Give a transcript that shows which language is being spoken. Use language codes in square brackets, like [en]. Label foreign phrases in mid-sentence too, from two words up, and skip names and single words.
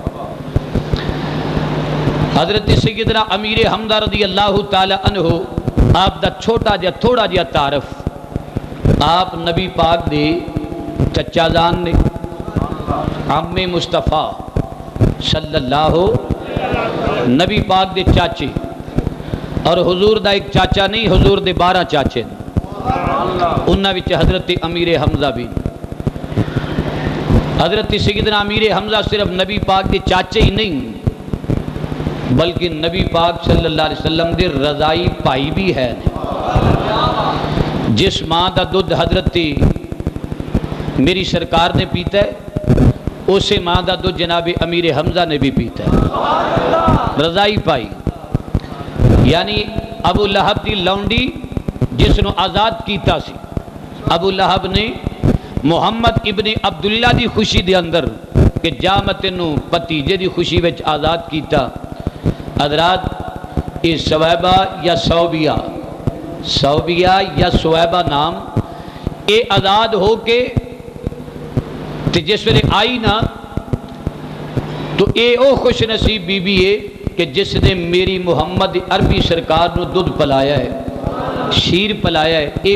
[pa] حضرت سیدنا امیر حمزہ [ar] رضی اللہ تعالی عنہ [pa] آپ دا چھوٹا جا تھوڑا جا تعارف. آپ نبی پاک دے چچا جان نے, عم مصطفیٰ [ar] صلی اللہ [pa] نبی پاک دے چاچے, اور حضور دا ایک چاچا نہیں, حضور دے 12 چاچے انہاں وچ حضرت امیر حمزہ بھی. حضرت سیدنا امیر حمزہ صرف نبی پاک دے چاچے ہی نہیں بلکہ نبی پاک [ar] صلی اللہ علیہ وسلم [pa] دے رضائی پائی بھی ہے. جس ماں دا دودھ حضرت میری سرکار نے پیتا ہے اسے ماں دا دودھ جناب امیر حمزہ نے بھی پیتا ہے, رضائی پائی. یعنی ابو لہب دی لونڈی جس نو آزاد کیتا سی, ابو لہب نے محمد ابن عبداللہ دی خوشی دے اندر کہ جامت نو پتیجے دی خوشی وچ آزاد کیتا. حضرات یہ سویبہ یا صوبیہ یا سویبہ نام اے آزاد ہو کے تے جس ویلے آئی نا تو اے او خوش نصیب بی بی ہے کہ جس نے میری محمد عربی سرکار نو دودھ پلایا ہے, شیر پلایا ہے.